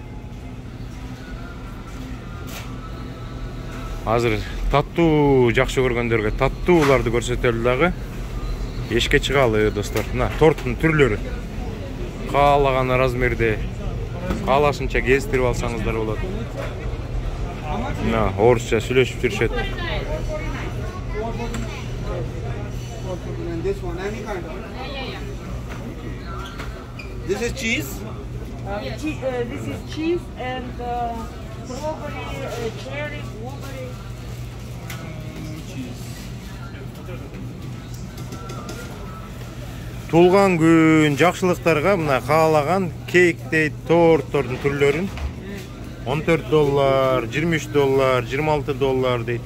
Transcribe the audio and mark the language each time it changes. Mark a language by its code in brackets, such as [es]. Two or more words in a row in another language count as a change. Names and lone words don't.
[ky] Азыр таттуу жакшы көргөндөргө таттууларды көрсөтөлү дагы. Эшикке чыгалы достор. Мына торттун түрлөрү. Каалаган размерде, каалашынча кездирип алсаңыздар болот. Мына орусча сүйлөшүп жүрүшөт. [en] This is cheese? This is cheese and strawberry, cherry, blueberry. [ky] Туулган күн жакшылыктарга мына каалаган кейктей торттордун түрлөрүн $14, $23, $26 дейт.